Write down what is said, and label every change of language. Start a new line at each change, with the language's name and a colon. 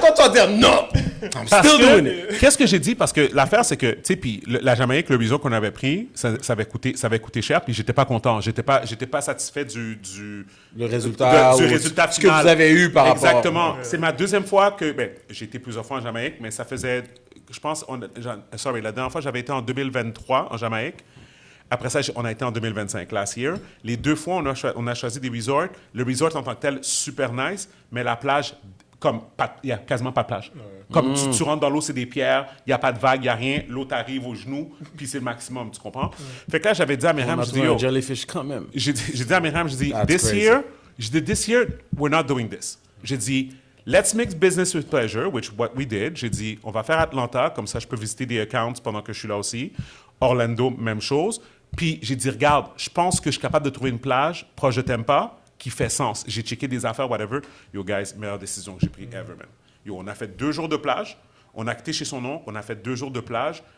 French: Quand tu vas dire non,
English: I'm still doing it.
French: Qu'est-ce que j'ai dit? Parce que l'affaire, c'est que, tu sais, puis la Jamaïque, le resort qu'on avait pris, ça avait coûté cher, puis j'étais pas content. J'étais pas satisfait du résultat final. Ce que vous avez eu par rapport. Exactement. C'est ma deuxième fois que, j'ai été plusieurs fois en Jamaïque, mais ça faisait, je pense, la dernière fois, j'avais été en 2023 en Jamaïque. Après ça, on a été en 2025,
English: last year.
French: Les 2 fois, on a choisi des resorts. Le resort en tant que tel, super nice, mais la plage, il n'y a quasiment pas de plage. Comme tu rentres dans l'eau, c'est des pierres, il n'y a pas de vagues, il n'y a rien, l'eau t'arrive aux genoux, puis c'est le maximum, tu comprends? Fait que là, j'avais dit à Myriam, je dis, un jellyfish quand même. J'ai dit à Myriam,
English: this year, we're not doing this.
French: J'ai dit,
English: let's mix business with pleasure, which what we did.
French: J'ai dit, on va faire Atlanta, comme ça je peux visiter des accounts pendant que je suis là aussi. Orlando, même chose. Puis j'ai dit, regarde, je pense que je suis capable de trouver une plage proche de Tampa qui fait sens. J'ai checké des affaires, whatever. Yo, guys, meilleure décision que j'ai prise ever, man. Yo, on a fait 2 jours de plage. On a quitté chez son oncle. On a fait 2 jours de plage.